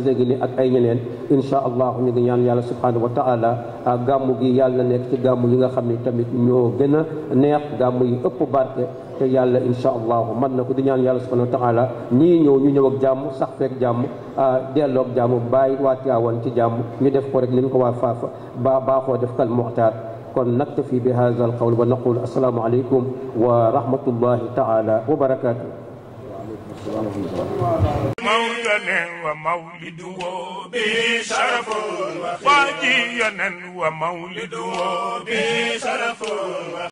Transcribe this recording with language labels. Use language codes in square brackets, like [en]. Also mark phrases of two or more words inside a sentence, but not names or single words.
[wo] gi ni ak ay ñeneen [ar] إن شاء الله [wo] ñu ngi ñaan yàlla [ar] سبحانه وتعالى [wo] gàmmu gi yàlla nekk ci gàmmu yi nga xam ne tamit ñoo gën a neex gàmmu yi ëpp barke te yàlla [ar] إن شاء الله [wo] mën na ko di ñaan yàlla [ar] سبحانه وتعالى [wo] ñii ñu ñëw ak jàmm sax feek jàmm delloo ak jàmm bàyyi waa Tiwaawan ci jàmm ñu def ko rek ni ñu ko waa faafa baaxoo def kal muxtaar kon [ar] نكتفي بهذا القول ونقول السلام عليكم ورحمة الله تعالى وبركاته مولانا ومولده بشرف واجيا ومولده بشرف